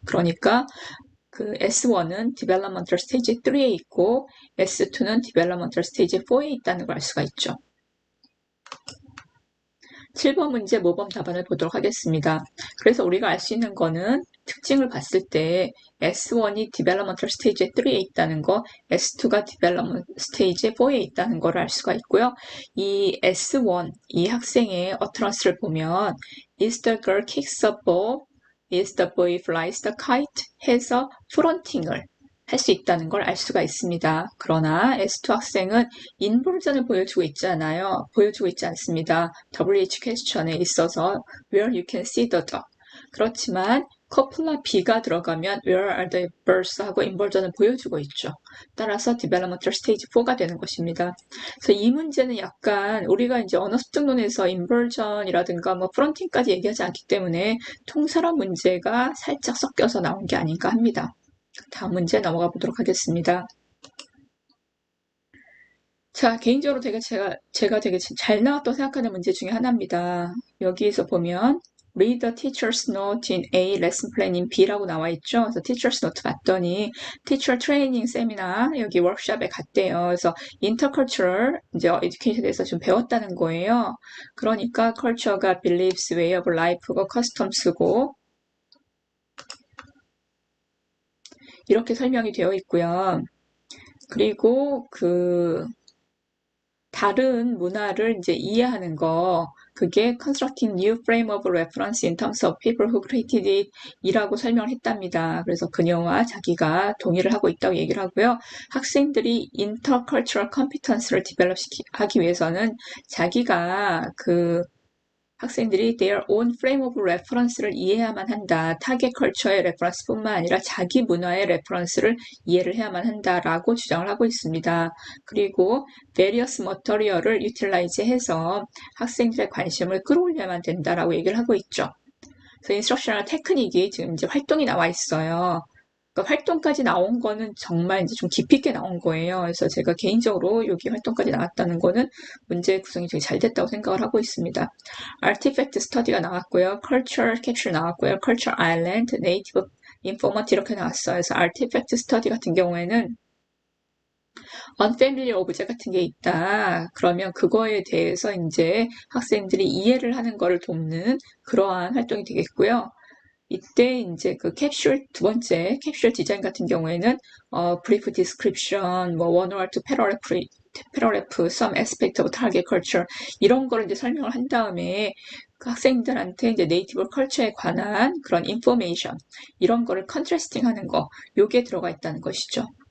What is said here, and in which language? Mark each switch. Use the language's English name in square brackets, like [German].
[Korean] 그러니까 그 S1은 Developmental Stage 3에 있고 S2는 Developmental Stage 4에 있다는 걸 알 수가 있죠. 7번 문제 모범 답안을 보도록 하겠습니다. 그래서 우리가 알 수 있는 거는 특징을 봤을 때 S1이 Developmental Stage 3에 있다는 거, S2가 Development Stage 4에 있다는 걸 알 수가 있고요. 이 S1, 이 학생의 [English] utterance를 보면 Is the girl kicks a ball? Is the boy flies the kite? [Korean] 해서 fronting을 할 수 있다는 걸 알 수가 있습니다. 그러나 S2 학생은 인버전을 보여주고 있지 않아요. 보여주고 있지 않습니다. [English] WH [Korean] 퀘스천에 있어서 [English] where you can see the dog. [Korean] 그렇지만 커플라 B가 들어가면 [English] where are the birds [Korean] 하고 인버전을 보여주고 있죠. 따라서 developmental stage 4가 되는 것입니다. 그래서 이 문제는 약간 우리가 이제 언어 습득론에서 인버전이라든가 뭐 프론팅까지 얘기하지 않기 때문에 통사로 문제가 살짝 섞여서 나온 게 아닌가 합니다. 다음 문제 넘어가 보도록 하겠습니다. 자, 개인적으로 제가 되게 잘 나왔다고 생각하는 문제 중에 하나입니다. 여기에서 보면 [English] read the teacher's note in A, lesson plan in B [Korean] 라고 나와 있죠. 그래서 teacher's note 봤더니 teacher training 세미나 여기 워크숍에 갔대요. 그래서 intercultural 이제 education에 대해서 좀 배웠다는 거예요. 그러니까 culture가 beliefs, way of life고 customs고 이렇게 설명이 되어 있고요. 그리고 그 다른 문화를 이제 이해하는 거 그게 [English] constructing new frame of reference in terms of people who created it [Korean] 이라고 설명을 했답니다. 그래서 그녀와 자기가 동의를 하고 있다고 얘기를 하고요. 학생들이 intercultural competence를 develop 하기 위해서는 자기가 그 학생들이 [English] their own frame of reference [Korean] 를 이해해야만 한다. 타겟 컬처의 레퍼런스뿐만 아니라 자기 문화의 레퍼런스를 이해를 해야만 한다라고 주장을 하고 있습니다. 그리고 various material을 utilize해서 학생들의 관심을 끌어올려야만 된다라고 얘기를 하고 있죠. 그래서 인스트럭셔널 테크닉이 지금 이제 활동이 나와 있어요. 그러니까 활동까지 나온 거는 정말 이제 좀 깊이 있게 나온 거예요. 그래서 제가 개인적으로 여기 활동까지 나왔다는 거는 문제 구성이 되게 잘 됐다고 생각을 하고 있습니다. Artifact Study가 나왔고요. Culture Capture 나왔고요. Culture Island, Native Informant 이렇게 나왔어요. 그래서 Artifact Study 같은 경우에는 unfamiliar object 같은 게 있다. 그러면 그거에 대해서 이제 학생들이 이해를 하는 거를 돕는 그러한 활동이 되겠고요. 이때 이제 그 캡슐 두 번째 캡슐 디자인 같은 경우에는 brief description, 뭐 one or two paragraph, some aspect of target culture 이런 거를 이제 설명을 한 다음에 그 학생들한테 이제 네이티브 컬처에 관한 그런 인포메이션 이런 거를 컨트래스팅하는 거 요게 들어가 있다는 것이죠.